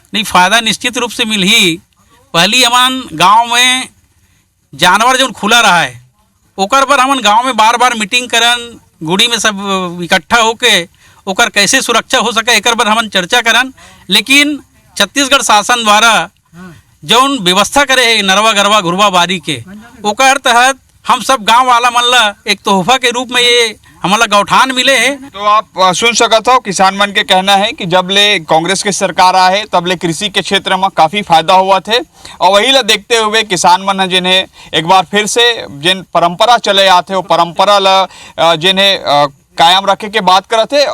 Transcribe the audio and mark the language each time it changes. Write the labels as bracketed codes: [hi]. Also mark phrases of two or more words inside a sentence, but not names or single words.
[hne] नहीं, फायदा निश्चित रूप से मिली। पहली हमान गांव में जानवर जो खुला रहा है ओकर पर हमन गांव में बार बार मीटिंग करन, गुड़ी में सब इकट्ठा होके ओकर कैसे सुरक्षा हो सके एकर पर हमन चर्चा करन। लेकिन छत्तीसगढ़ शासन द्वारा जौन व्यवस्था करे है नरवा गरवा घुरवा बारी के ओकर तहत हम सब गांव वाला मन ला एक तोहफा के रूप में ये हमारा गौठान मिले हैं। तो आप सुन सकते हो किसान मन के कहना है कि जब ले कांग्रेस की सरकार आए तब ले कृषि के क्षेत्र में काफ़ी फायदा हुआ थे और वही ला देखते हुए किसान मन जिन्हें एक बार फिर से जिन परंपरा चले आते वो परंपरा ला जिन्हें कायम रखे के बात करते थे।